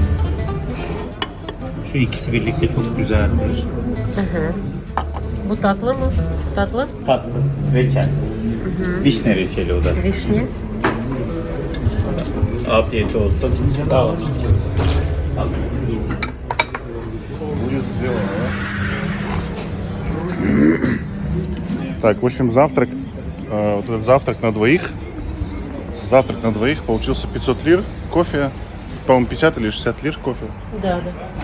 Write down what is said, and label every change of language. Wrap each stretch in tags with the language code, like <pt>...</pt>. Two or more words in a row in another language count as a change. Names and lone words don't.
<tr>Şu ikisi birlikte çok güzeldir. Bu tatlı mı? Tatlı? Tatlı, reçel. Vişne reçeli o da.</tr> <ru>Вишня.</ru> <tr>Afiyet olsun. Sağ olun. Al.</tr> <ru>Будет сделано, да? Так, в общем, завтрак, вот этот завтрак на двоих, получился 500 лир кофе, по-моему, 50 или 60 лир кофе. Да, да.</ru>